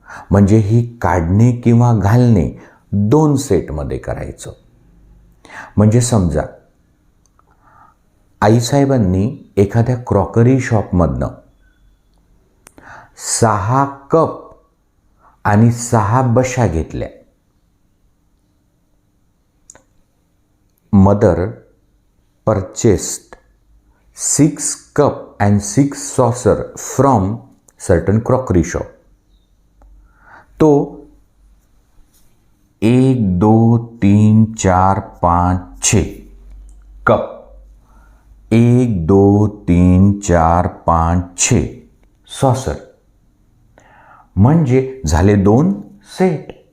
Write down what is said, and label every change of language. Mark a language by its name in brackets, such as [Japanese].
[Marathi] म्हणजे ही काढणे किंवा घालणे 2 सेटमध्ये करायचं. म्हणजे समजा आईसाहेबांनी एखाद्या क्रॉकरी शॉपमधनं 6 कप आणि 6 बशा घेतल्या. [English] Mother purchased 6 cup and 6 saucer from certain crockery shop. [Marathi] तो 1 2 3 4 5 6 कप, 1 2 3 4 5 6 सॉसर, म्हणजे झाले 2 सेट.